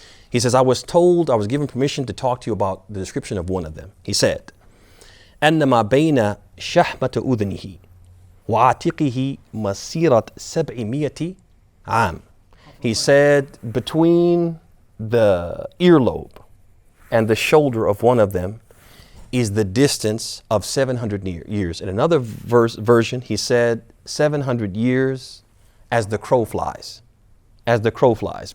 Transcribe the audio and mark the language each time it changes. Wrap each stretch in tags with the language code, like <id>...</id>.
<en>He says, I was given permission to talk to you about the description of one of them. He said,</en> <ar>أَنَّمَا بَيْنَ شَحْمَةَ أُذْنِهِ وَعَاتِقِهِ مَسِيرَةَ سَبْعِمِيَةِ عَامٍ.</ar> <en>He said, between the earlobe and the shoulder of one of them is the distance of 700 years. In another version, he said 700 years as the crow flies. As the crow flies.</en>